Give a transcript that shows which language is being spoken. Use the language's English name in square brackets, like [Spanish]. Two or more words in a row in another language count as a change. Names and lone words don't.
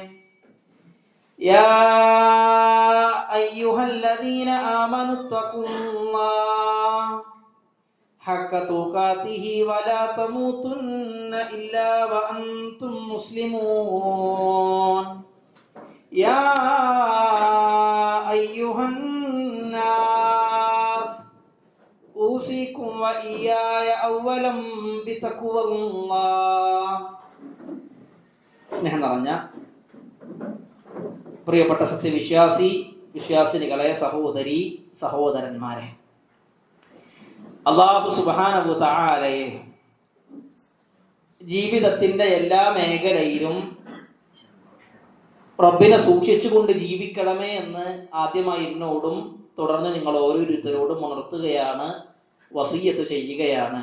[Arabic] يا أيها الذين آمنوا اتقوا الله حق تقاته ولا تموتن إلا وأنتم مسلمون. يا أيها الناس أوصيكم وإياي أولا بتقوى الله. [Malayalam] സ്നേഹം നിറഞ്ഞ പ്രിയപ്പെട്ട വിശ്വാസിനികളെ, സഹോദരി സഹോദരന്മാരെ, അല്ലാഹു [Arabic] سبحانه تعالى [Malayalam] ജീവിതത്തിൻ്റെ എല്ലാ മേഖലയിലും റബ്ബിനെ സൂക്ഷിച്ചുകൊണ്ട് ജീവിക്കണമേ എന്ന് ആദ്യമായി എന്നോടും തുടർന്ന് നിങ്ങൾ ഓരോരുത്തരോടും ഉണർത്തുകയാണ്, വസിയ്യത്ത് ചെയ്യുകയാണ്.